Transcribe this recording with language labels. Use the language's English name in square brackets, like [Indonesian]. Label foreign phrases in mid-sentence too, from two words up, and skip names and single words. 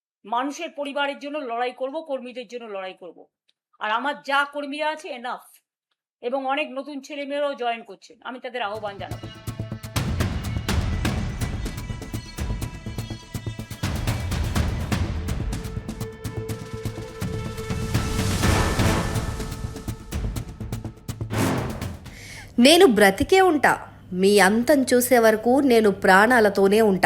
[Bangla] মানুষের পরিবারের জন্য লড়াই করব, কর্মীদের জন্য লড়াই করব। আর আমার যা কর্মীরা আছে এনাফ, এবং অনেক নতুন ছেলেমেয়েরাও জয়েন করছেন, আমি তাদের আহ্বান জানাবো। [Telugu] నేను బ్రతికే ఉంటా, మీ అంతం చూసే వరకు నేను ప్రాణాలతోనే ఉంటా.